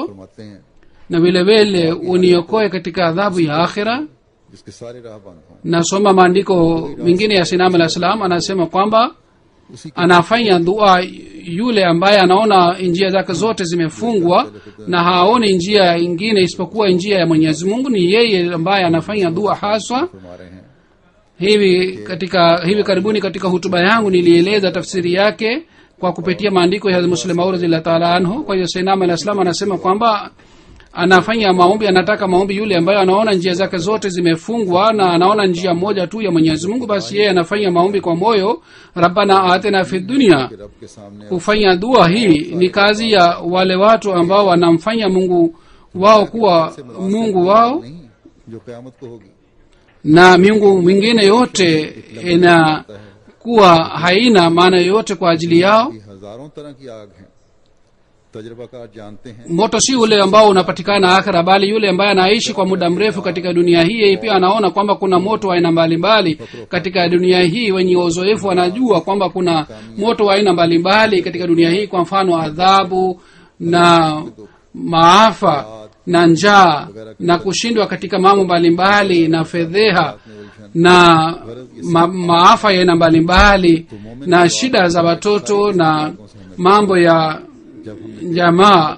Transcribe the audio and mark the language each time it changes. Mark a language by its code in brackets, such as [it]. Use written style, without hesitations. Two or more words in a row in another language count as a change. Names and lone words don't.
[ur] فرماتے ہیں [sw] na vile vile uniokoe katika adhabu ya akhira. [ur] جس کے سارے راہ بند ہوں [sw] Nasoma maandiko mengine ya Sinam [ar] عليه السلام, [sw] anasema kwamba [ur] اسی [sw] anafanya dua yule ambaye anaona njia zake zote zimefungwa na haoni njia ingine isipokuwa njia ya Mwenyezi Mungu. Ni yeye ambaye anafanya dua haswa. [ur] فرما رہے ہیں [sw] Hivi karibuni katika hutuba yangu nilieleza tafsiri yake kwa kupitia maandiko ya Hazrat Muslim Maud [ar] رضي الله تعالى عنه. [sw] Kwa hiyo Sayyidina al-Islam anasema kwamba anafanya maombi, anataka maombi yule ambaye anaona njia zake zote zimefungwa na anaona njia moja tu ya Mwenyezi Mungu, basi yeye anafanya maombi kwa moyo, [ar] ربنا آتنا في الدنيا. [ur] کہ رب کے سامنے [sw] Kufanya dua hii ni kazi ya wale watu ambao wanamfanya Mungu wao kuwa Mungu wao, [ur] نہیں جو قیامت کو ہوگی [sw] na miungu mingine yote inakuwa haina maana yoyote kwa ajili yao. [ur] کہ ہزاروں طرح کی آگ ہے۔ تجربہ کار جانتے ہیں [sw] Moto si ule ambao unapatikana akhera, bali yule ambaye anaishi kwa muda mrefu katika dunia hii, yeye pia anaona kwamba kuna moto wa aina mbalimbali katika dunia hii. Wenye uzoefu wanajua kwamba kuna moto wa aina mbalimbali katika dunia hii, kwa mfano adhabu na maafa na njaa na kushindwa katika mambo mbalimbali na fedheha na maafa ya aina mbalimbali na shida za watoto na mambo ya jamaa.